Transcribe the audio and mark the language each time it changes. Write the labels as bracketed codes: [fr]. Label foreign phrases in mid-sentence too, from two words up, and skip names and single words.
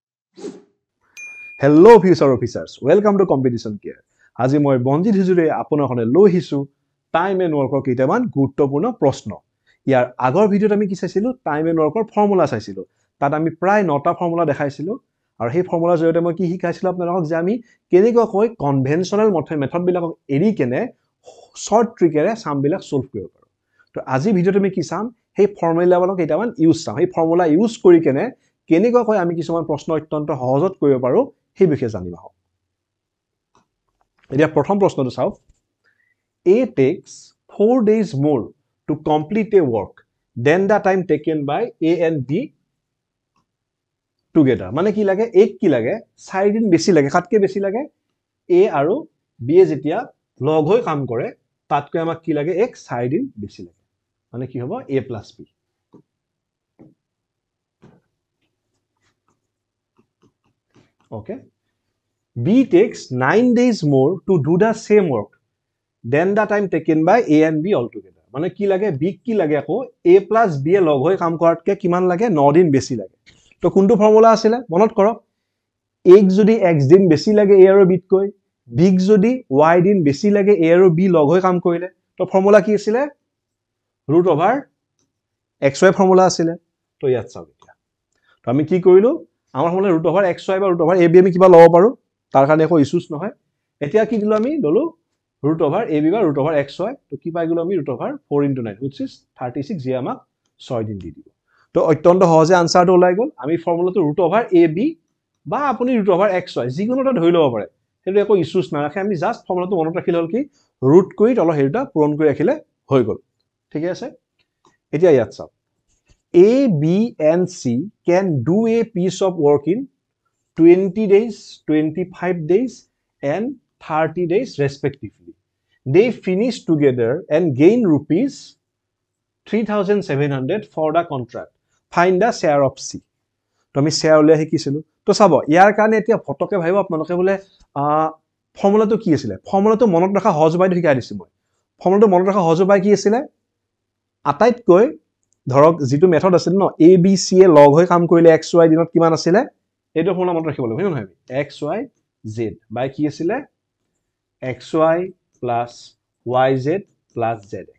[en] Hello future officers, welcome to Competition Care. [as] আজি মই বঞ্জিত হিজুৰে আপোনাৰখনে লৈ আহিছো [en] time and workৰ [as] কেইটামান গুৰুত্বপূৰ্ণ প্ৰশ্ন। ইয়াৰ আগৰ ভিডিঅ'ত আমি কি চাইছিলো [en] time and workৰ [as] ফৰ্মুলা চাইছিলো। তাত আমি প্ৰায় 9টা ফৰ্মুলা দেখাইছিলো আৰু সেই ফৰ্মুলাৰ জৰিয়তে মই কি শিকাইছিলো আপোনালোকক যে আমি কেনেকৈ [en] conventional method [as] বিলাকক এৰি কেনে শৰ্ট ট্ৰিকেৰে সামবিলাক সলভ কৰিব পাৰো। তো আজি ভিডিঅ'ত আমি কি চাম সেই ফৰ্মুলাবিলাক কেইটামান ইউজ চাম। সেই ফৰ্মুলা ইউজ কৰি কেনে কেনেকৈ আমি কিছুমান প্ৰশ্ন অত্যন্ত সহজত কৰিব পাৰো সেই বিষয়ে জানিম আহক। এতিয়া প্ৰথম প্ৰশ্নটো চাওক। [en] A takes 4 days more to complete a work than the time taken by A and B together. [as] মানে কি লাগে A কি লাগে 4 দিন বেছি লাগে কাটকে বেছি লাগে A আৰু B এ যেতিয়া লগ হৈ কাম কৰে তাতকৈ আমাক কি লাগে এক 4 দিন বেছি লাগে। মানে কি হ'ব [en] A plus B. Okay. B takes 9 days more to do the same work than the time taken by A and B altogether. [as] মানে কি লাগে B কি লাগে আকৌ [en] A plus B [as] এ লগ হৈ কাম কৰাতকে কিমান লাগে 9 দিন বেছি লাগে। তো কোনটো ফৰ্মুলা আছিল মনত কৰক A যদি x দিন বেছি লাগে A আৰু B তকৈ B যদি y দিন বেছি লাগে A আৰু B লগ হৈ কাম কৰিলে তো ফৰ্মুলা কি আছিল √xy ফৰ্মুলা আছিল। তো ইয়াত চাওক এতিয়া তো আমি কি কৰিলো আমাৰ ফৰ্মুলা √xy বা √ab আমি কিবা লব পাৰো তাৰ কাৰণে একো ইস্যুস নহয়। এতিয়া কি দিলো আমি ললো √ab বা √xy তো কি পাই গলো আমি √4 * 9 [en] which is 36 [as] যে আমাক 6 দিন দি দিব। তো অত্যন্ত সহজে আনসাৰটো ওলাই গল। আমি ফৰ্মুলাটো √ab বা আপুনি √xy যিকোনোটা ধৰি লব পাৰে সেইটো একো ইস্যুস নাৰাখে। আমি জাস্ট ফৰ্মুলাটো মনত ৰাখিলে হল কি ৰুট কৰি তলৰ হেৰিটা পূৰণ কৰি ৰাখিলে হৈ গল। ঠিক আছে এতিয়া ইয়াত চাওক [en] A, B and C can do a piece of work in 20 days, 25 days and 30 days respectively. They finish together and gain rupees 3,700 for the contract. Find the share of C. [as] তো আমি share উলিয়াই শিকিছিলো। তো চাব ইয়াৰ কাৰণে এতিয়া ফটকে ভাবিব আপোনালোকে বোলে ফৰ্মুলাটো কি আছিল ফৰ্মুলাটো মনত ৰাখা সহজ উপায়টো শিকাই দিছো মই। ফৰ্মুলাটো মনত ৰাখা সহজ উপায় কি আছিল আটাইতকৈ ধৰক যিটো মেথড আছিল ন A B C এ লগ হৈ কাম কৰিলে x y দিনত কিমান আছিল এইটো ফৰ্মুলা মনত ৰাখিব লাগিব হয় নহয় x y z বাই কি আছিল [en] xy plus yz plus zx।